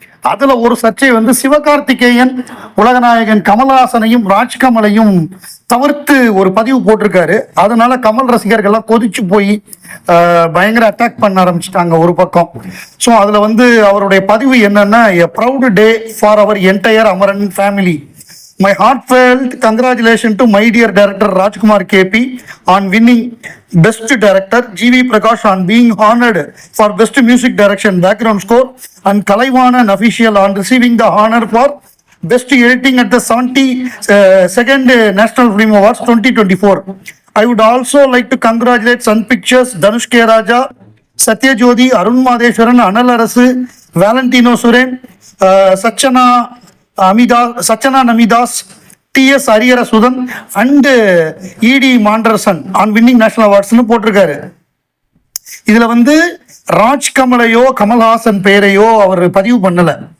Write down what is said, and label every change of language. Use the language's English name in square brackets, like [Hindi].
[Tamil] அதுல ஒரு சர்ச்சை வந்து சிவகார்த்திகேயன் உலகநாயகன் கமல்ஹாசனையும் ராஜ்கமலையும் தவிர்த்து ஒரு பதிவு போட்டிருக்காரு. அதனால கமல் ரசிகர்கள்லாம் கொதிச்சு போய் பயங்கர அட்டாக் பண்ண ஆரம்பிச்சிட்டாங்க ஒரு பக்கம். [English] so [Tamil] அதுல வந்து அவருடைய பதிவு என்னன்னா, [English] A proud day for our entire Amaran family. My heartfelt congratulations to my dear director Rajkumar KP on winning Best Director, GV Prakash on being honored for Best Music Direction Background Score, and Kalaivanan official on receiving the honor for Best Editing at the 72nd National Film Awards 2024. I would also like to congratulate Sun Pictures, Dhanush K. Raja, Satyajodi, Arun Madheswaran, Anal Arasu, Valentino Suren, Sachana Namidas, T.S. Ariyara Sudan and E.D. Manderson on winning national awards [Tamil] போட்டிருக்காரு. இதுல வந்து ராஜ்கமலையோ கமல்ஹாசன் பேரையோ அவர் பதிவு பண்ணல.